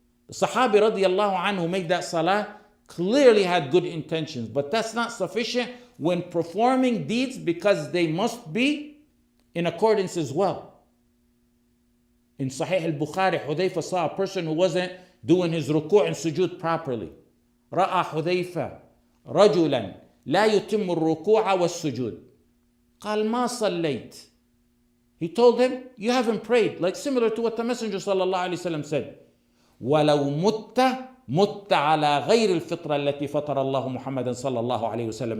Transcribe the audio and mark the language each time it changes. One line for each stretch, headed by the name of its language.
English: The Sahabi radiallahu anhu who made that salah clearly had good intentions, but that's not sufficient when performing deeds because they must be in accordance as well. In Sahih al-Bukhari, Hudayfa saw a person who wasn't doing his ruku' and sujood properly.
Arabic: رأى حذيفة رجلا لا يتم الركوع والسجود. قال ما صليت.
English: He told him, you haven't prayed, like similar to what the Messenger sallallahu alaihi wasallam said.
Arabic: ولو مت على غير الفطرة التي فطر الله محمدا صلى الله عليه وسلم.